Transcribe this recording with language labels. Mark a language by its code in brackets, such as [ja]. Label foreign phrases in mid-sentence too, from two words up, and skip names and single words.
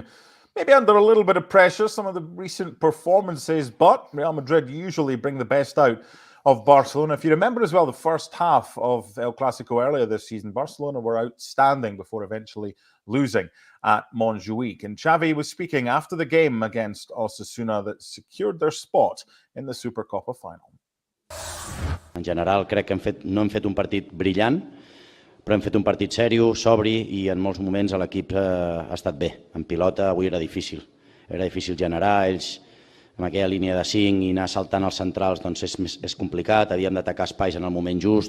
[en] Maybe under a little bit of pressure, some of the recent performances, but Real Madrid usually bring the best out of Barcelona. If you remember as well, the first half of El Clasico earlier this season, Barcelona were outstanding before eventually losing at Montjuic. And Xavi was speaking after the game against Osasuna that secured their spot in the Supercopa final. [ca] En general, crec que no hem fet un partit brillant, però hem fet un partit sèrio, sobri, i en molts moments l'equip ha estat bé. En pilota avui era difícil. Era difícil generar, ells amb aquella línia de 5 i anar saltant als centrals doncs és complicat, havíem d'atacar espais en el moment just.